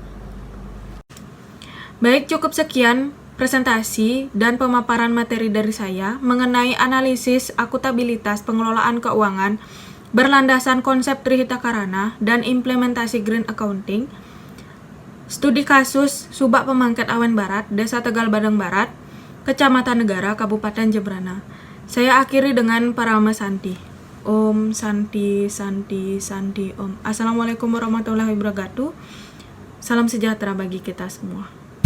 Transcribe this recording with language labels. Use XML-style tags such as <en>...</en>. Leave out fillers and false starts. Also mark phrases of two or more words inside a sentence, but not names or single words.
<id>Baik, cukup sekian presentasi dan pemaparan materi dari saya mengenai analisis akutabilitas pengelolaan keuangan berlandaskan konsep Trihita Karana dan implementasi Green Accounting, studi kasus Subak Pemangkat Awen Barat, Desa Tegal Badang Barat, Kecamatan Negara, Kabupaten Jembrana. Saya akhiri dengan</id> <sa>परम शान्ति। ॐ शान्ति शान्ति शान्ति ॐ.</sa> <ar>السلام عليكم ورحمة الله وبركاته.</ar> <id>Salam sejahtera bagi kita semua.</id>